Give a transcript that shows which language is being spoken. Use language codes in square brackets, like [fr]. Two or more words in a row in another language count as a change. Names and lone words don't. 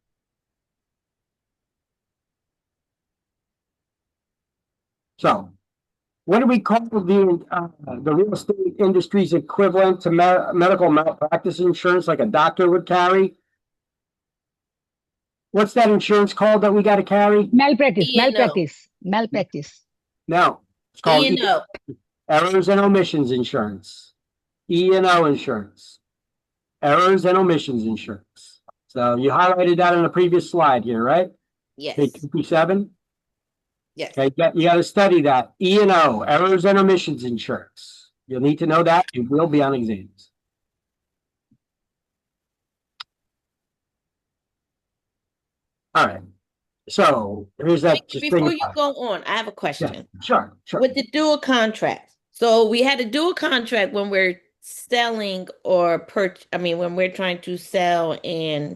[en] So, what do we call the real estate industry's equivalent to medical malpractice insurance like a doctor would carry? What's that insurance called that we got to carry? Malpractice. No, it's called E&O. Errors and Omissions Insurance. E&O insurance. Errors and Omissions Insurance. So you highlighted that on the previous slide here, right? Yes. Page 57? Yes. Okay, you got to study that. E&O, Errors and Omissions Insurance. You'll need to know that. It will be on exams. All right. So here's that. Before you go on, I have a question. Yeah, sure. With the dual contracts. So we had a dual contract when we're selling or when we're trying to sell and.